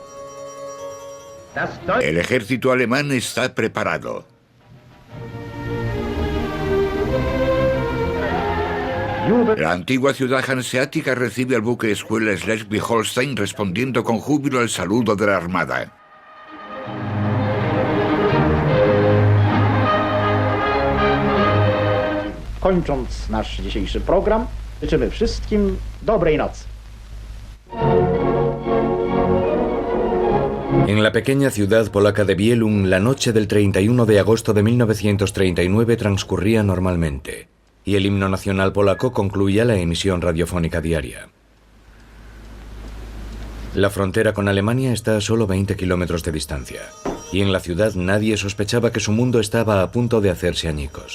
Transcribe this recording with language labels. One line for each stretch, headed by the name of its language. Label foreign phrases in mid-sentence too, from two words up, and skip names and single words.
Spanish: El ejército alemán está preparado. La antigua ciudad hanseática recibe al buque escuela Schleswig-Holstein respondiendo con júbilo al saludo de la armada.
Polish: Kończąc nasz dzisiejszy program, życzymy wszystkim dobrej nocy.
Spanish: En la pequeña ciudad polaca de Wielun, la noche del 31 de agosto de 1939 transcurría normalmente, y el himno nacional polaco concluía la emisión radiofónica diaria. La frontera con Alemania está a solo 20 kilómetros de distancia, y en la ciudad nadie sospechaba que su mundo estaba a punto de hacerse añicos.